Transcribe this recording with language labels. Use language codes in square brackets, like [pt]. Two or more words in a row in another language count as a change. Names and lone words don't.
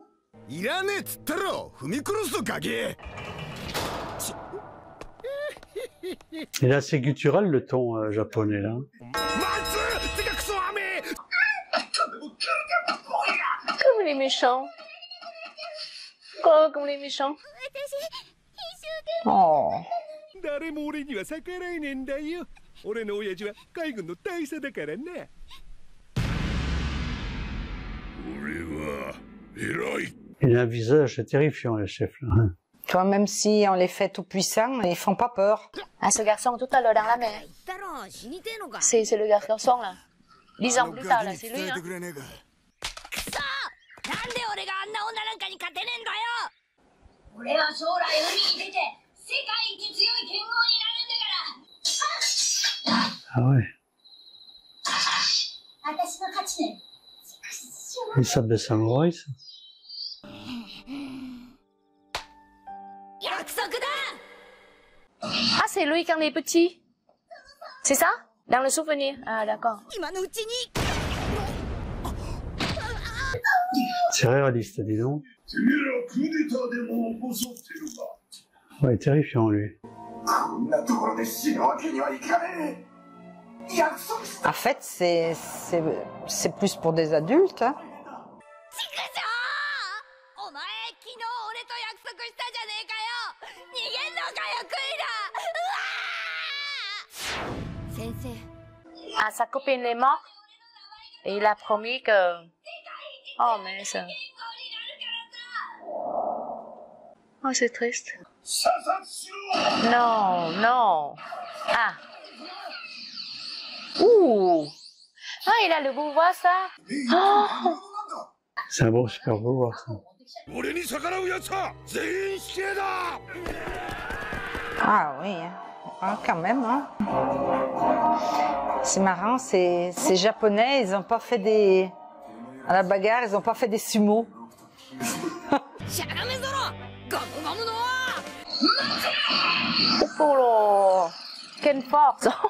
[fr] Il est assez guttural le ton japonais là. Comme les méchants. Oh, comme les méchants. Oh. [ja] 誰も俺には逆らえねえんだよ。俺の親父は海軍の大佐だからな。俺は偉い。 [fr] Il a un visage terrifiant le chef là. Tu vois, même si on les fait tout puissants, ils font pas peur. Ah, ce garçon tout à l'heure dans la mer. C'est le garçon là. 10 ans plus tard là, c'est lui hein. [ja] 俺は将来海に出て世界一強い剣豪になるんだから。 [fr] Ah ouais. [ja] 私の勝ちね。 [fr] Une sabre de samouraï ça. [ja] 約束だ。 [fr] Ah, c'est lui quand il est petit. C'est ça? Dans le souvenir. Ah, d'accord. [ja] 今のうちに。 [fr] C'est réaliste, dis donc. Ouais, terrifiant lui. En fait, c'est plus pour des adultes. Hein. [ja] お前昨日俺と約束したじゃねえかよ。逃げんのかよクイラ。先生。 [fr] Ah, sa copine est morte. Et il a promis que... Oh, mais ça... Oh, c'est triste. Non, non. Ah. Ouh. Ah, il a le pouvoir, ça. Oh. C'est un bon super pouvoir ça. [ja] 俺に逆らう奴は全員死刑だ。 [fr] Ah oui, hein. Ah, quand même. Hein. C'est marrant, ces Japonais, ils ont pas fait des... À la bagarre, ils ont pas fait des sumo. Oh, quelle force.